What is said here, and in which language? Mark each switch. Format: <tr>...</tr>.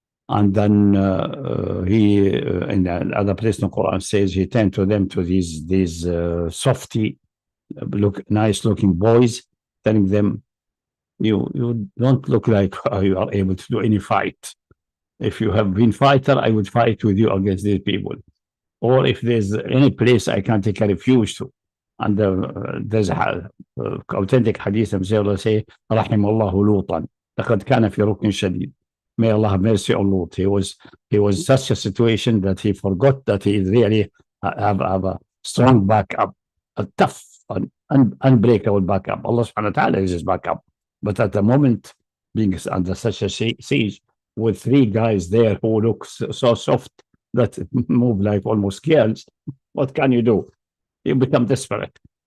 <en>And then he, in another place in the Quran, says he turned to them, to these softy, nice looking boys, telling them, you don't look like you are able to do any fight. If you have been fighter, I would fight with you against these people. Or if there's any place I can take a refuge to. And there's authentic hadith of Allah say,</en> <ar>رحم الله لوطا لقد كان في ركن شديد.</ar> <en>May Allah have mercy on Lot. He was such a situation that he forgot that he really have a strong backup, a tough, unbreakable backup. Allah subhanahu wa ta'ala is his backup. But at the moment, being under such a siege, with 3 guys there who look so soft that move like almost girls, what can you do? You become desperate.</en>